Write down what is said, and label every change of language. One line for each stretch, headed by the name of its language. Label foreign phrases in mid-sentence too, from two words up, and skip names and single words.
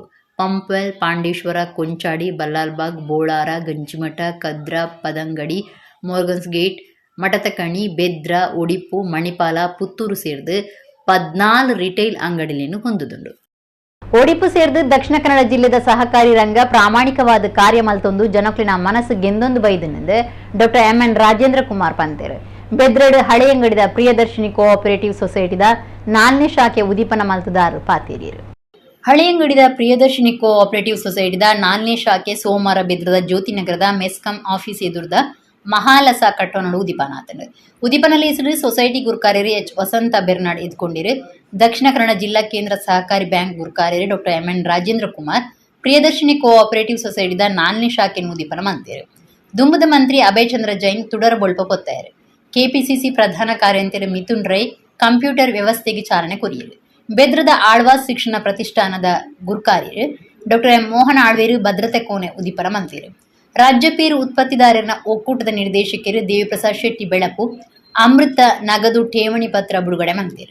Tulu: ಪಂಪ್ವೆಲ್, ಪಾಂಡೇಶ್ವರ, ಕೊಂಚಾಡಿ, ಬಲ್ಲಾಲ್ಬಾಗ್, ಬೋಳಾರ, ಗಂಜಿಮಠ, ಕದ್ರಾ, ಪದಂಗಡಿ, ಮೋರ್ಗನ್ಸ್ ಗೇಟ್, ಮಠತಕಣಿ, ಬೆದ್ರ, ಒಡಿಪು, ಮಣಿಪಾಲ, ಪುತ್ತೂರು ಸೇರಿದು 14 ರಿಟೇಲ್ ಅಂಗಡಿಲೇನು ಹೊಂದುದುಂಡು. ಒಡಿಪು ಸೇರಿದು ದಕ್ಷಿಣ ಕನ್ನಡ ಜಿಲ್ಲೆದ ಸಹಕಾರಿ ರಂಗ ಪ್ರಾಮಾಣಿಕವಾದ ಕಾರ್ಯ ಮಲ್ತೊಂದು ಜನಕ್ಲಿನ ಮನಸ್ಸು ಗೆಂದೊಂದು ಬೈದನೆಂದು ಡಾಕ್ಟರ್ MN ರಾಜೇಂದ್ರ ಕುಮಾರ್ ಪಂತೇರು. ಬೆದ್ರಡು ಹಳೆಯಂಗಡಿದ ಪ್ರಿಯದರ್ಶಿನಿ ಕೋಆಪರೇಟಿವ್ ಸೊಸೈಟಿದ 4ನೇ ಶಾಖೆ ಉದೀಪನ ಮಲ್ತದಾರರು ಪಾತೇರಿಯರು. ಹಳೆಯಂಗಡಿದ ಪ್ರಿಯದರ್ಶಿನಿ ಕೋಆಪರೇಟಿವ್ ಸೊಸೈಟಿದ 4ನೇ ಶಾಖೆ ಸೋಮವಾರ ಬೆದ್ರದ ಜ್ಯೋತಿನಗರದ ಮೆಸ್ಕಾಂ ಆಫೀಸ್ ಎದುರದ ಮಹಾಲಸ ಕಟ್ಟೋನಡು ಉದೀಪನಾತನು. ಉದೀಪನಲ್ಲಿ ಹೆಸರು ಸೊಸೈಟಿ ಗುರ್ಕಾರ್ಯರು H ವಸಂತ ಬೆರ್ನಾಡ್ ಎದ್ಕೊಂಡಿರು. ದಕ್ಷಿಣ ಕನ್ನಡ ಜಿಲ್ಲಾ ಕೇಂದ್ರ ಸಹಕಾರಿ ಬ್ಯಾಂಕ್ ಗುರ್ಕಾರ್ಯರು ಡಾಕ್ಟರ್ MN ರಾಜೇಂದ್ರ ಕುಮಾರ್ ಪ್ರಿಯದರ್ಶಿನಿ ಕೋಆಪರೇಟಿವ್ ಸೊಸೈಟಿದ 4ನೇ ಶಾಖೆಯನ್ನು ಉದೀಪನ ಮಂತೇರು. ದುಂಬದ ಮಂತ್ರಿ ಅಭಯ್ ಚಂದ್ರ ಜೈನ್ ತುಡರ ಬೊಲ್ಪ ಪೊತ್ತಾಯರು. ಕೆಪಿಸಿಸಿ ಪ್ರಧಾನ ಕಾರ್ಯಂತರ ಮಿಥುನ್ ರೈ ಕಂಪ್ಯೂಟರ್ ವ್ಯವಸ್ಥೆಗೆ ಚಾಲನೆ ಕೊರಿಯರು. ಬೆದ್ರದ ಆಳ್ವಾಸ್ ಶಿಕ್ಷಣ ಪ್ರತಿಷ್ಠಾನದ ಗುರ್ಕಾರ್ಯರು ಡಾಕ್ಟರ್ M ಮೋಹನ್ ಆಳ್ವೇರು ಭದ್ರತೆ ಕೋಣೆ ಉದೀಪನ ಮಂತೇರು. ರಾಜ್ಯ ಪೇರು ಉತ್ಪತ್ತಿದಾರರ ಒಕ್ಕೂಟದ ನಿರ್ದೇಶಕರು ದೇವಿಪ್ರಸಾದ್ ಶೆಟ್ಟಿ ಬೆಳಪು ಅಮೃತ ನಗದು ಠೇವಣಿ ಪತ್ರ ಬಿಡುಗಡೆ ಮಂತೇರು.